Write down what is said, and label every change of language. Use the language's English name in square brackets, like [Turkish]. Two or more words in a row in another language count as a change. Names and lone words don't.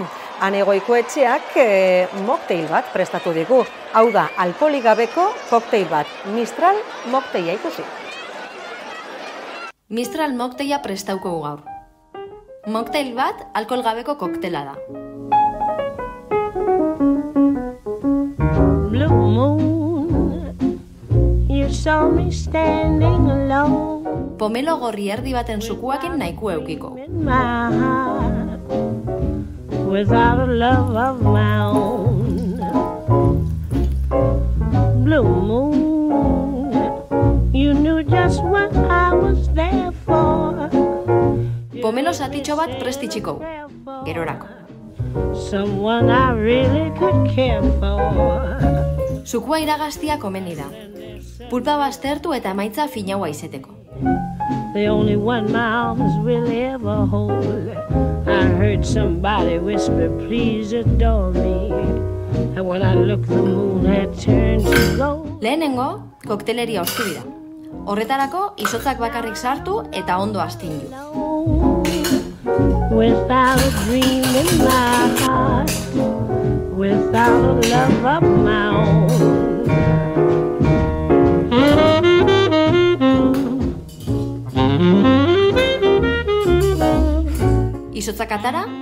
[Basque] Anegoiko etxeak mocktail bat prestatu digu, hau da, alkoholik gabeko kokteil bat, Mistral mocktaila ikusi. Mistral mocktaila prestauko gaur. Mocktail bat alkohol gabeko koktela da. [English] Blue moon, you saw me standing alone. [Basque] Pomelo gorri erdi baten sukuakin nahiko eukiko. [English] My heart, without a love of my own. Blue moon, you knew just what I was there for. [Basque] Pomelo zatitxo bat prestitxiko, gerorako. [English] Someone I really could care for. [Basque] Sukua iragaztia komeni da. Pulpa baztertu eta emaitza finaua izeteko. [English] The only one my arms will ever hold. I heard somebody whisper, please adore me. And when I looked, the moon had turned to gold. [Basque] Lehenengo, kokteleria ostu dira. Horretarako, izotzak bakarrik sartu eta ondo astindu. [English] Without a dream in my heart, without a love of my own. [Basque] Izotzak atara.